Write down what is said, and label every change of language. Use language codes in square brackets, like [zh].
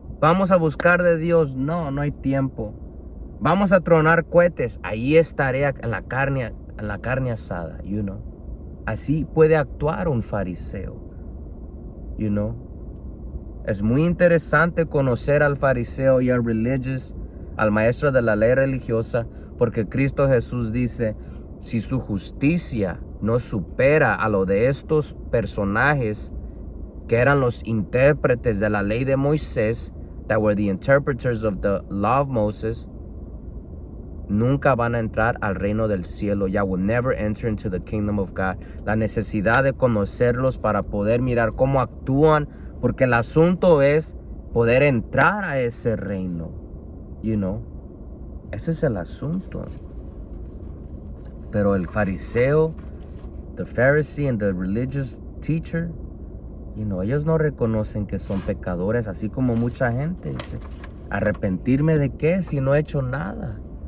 [es] Vamos a buscar de Dios, no hay tiempo. Vamos a tronar cohetes, ahí estaré en la carne asada, Así puede actuar un fariseo, Es muy interesante conocer al fariseo y al religious, al maestro de la ley religiosa, porque Cristo Jesús dice, si su justicia no supera a lo de estos personajes que eran los intérpretes de la ley de Moisés, [en] that were the interpreters of the law of Moses, [es] nunca van a entrar al reino del cielo. [en] Ya will never enter into the kingdom of God. [es] La necesidad de conocerlos para poder mirar cómo actúan, porque el asunto es poder entrar a ese reino. Ese es el asunto. Pero el fariseo, [en] the Pharisee and the religious teacher, [es] ellos no reconocen que son pecadores, así como mucha gente dice, ¿arrepentirme de qué si no he hecho nada?